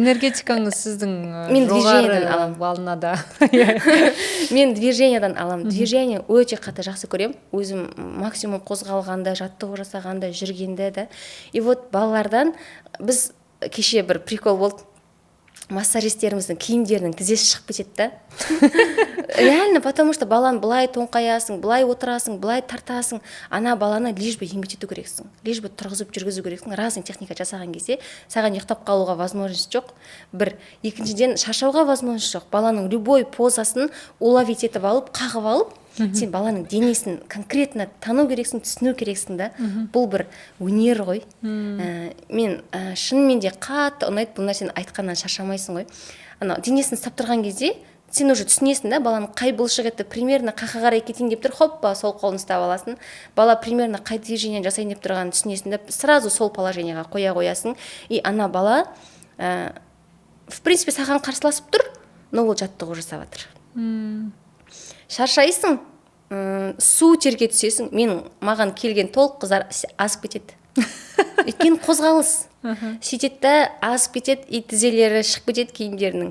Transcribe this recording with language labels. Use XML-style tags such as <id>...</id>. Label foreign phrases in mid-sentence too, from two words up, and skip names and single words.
<kk>Энергетикаңыз сіздің жоғары волнада. Мен движениядан аламын. Движение өте қатты жақсы көремін. Өзім максимум қозғалғанда, жаттығу жасағанда, жүргенде да.</kk> <ru>И вот</ru> <kk>балалардан біз кеше бір прикол болды. Массажистеріміздің киімдерінің тізесі шығып кетеді да.</kk> <ru>Реально, потому что</ru> <kk>баланы былай тоңқаясың, былай отырасың, былай тартасың. Ана баланы</kk> <ru>лишь бы</ru> <kk>еңбектету керексің.</kk> <ru>Лишь бы</ru> <kk>тұрғызып жүргізу керексің. Разный техника жасаған кезде саған ұйықтап қалуға возможность жоқ. Бір, екіншіден шаршауға возможность жоқ. Баланың любой позасын уловить етіп алып, қағып алып, сен баланың денесін конкретно тану керексің, түсіну керексің да. Бұл бір өнер ғой. Мен шынымен де қатты ұнайды, бұл нәрсені айтқаннан шаршамайсың ғой. Денесін ұстап тұрған кезде сен уже түсінесің да, баланың қай бұлшық еті примерно қаққа қарай кетейін деп тұр, хоппа, сол қолын ұстап аласың. Бала примерно қай движение жасайын деп тұрғанын түсінесің да, сразу сол положениеға қоя қоясың. И ана бала</kk> <ru>в принципе</ru> <kk>саған қарсыласып тұр, но ол жаттығу жасап жатыр. Шаршайсың, су терге түсесің. Маған келген толық қыздар асып кетеді. Өйткені қозғалыс. Сөйтеді да асып кетеді, и тізелері шығып кетеді киімдерінің.</kk>